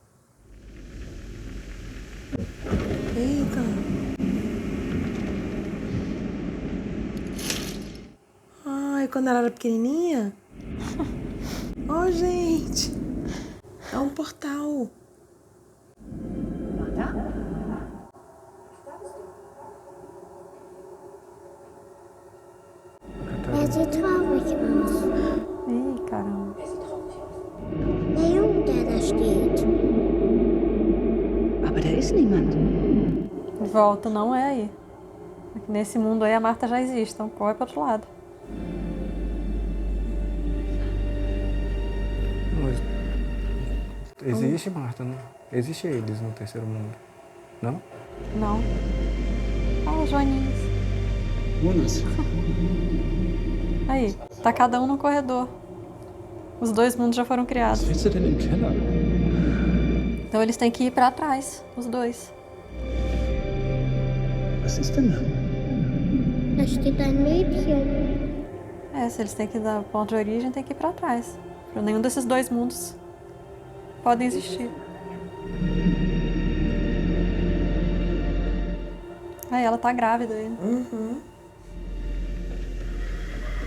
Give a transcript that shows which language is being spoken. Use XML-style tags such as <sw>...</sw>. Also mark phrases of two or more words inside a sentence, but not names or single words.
<pt>Eita. Ai, quando ela era pequenininha? Ó, gente. É um portal.</pt> <de>Er sieht traurig aus.</de> <pt>Ih, caramba.</pt> <de>Der Junge, der da steht. Aber da ist niemand.</de> <pt>Volta, não é aí. Aqui nesse mundo aí a Marta já existe, então corre pro outro lado. Mas existe, Marta, né? Existe eles no terceiro mundo. Não? Não. Ah, os joaninhos. Jonas. Aí, tá cada um no corredor. Os dois mundos já foram criados.</pt> <de>Was willst du denn im Keller?</de> <pt>Então eles têm que ir pra trás, os dois.</pt> <de>Was ist denn da? Da steht ein Mädchen.</de> <pt>É, se eles têm que ir da ponto de origem, tem que ir pra trás. Pra nenhum desses dois mundos podem existir. Aí ela tá grávida ainda.</pt>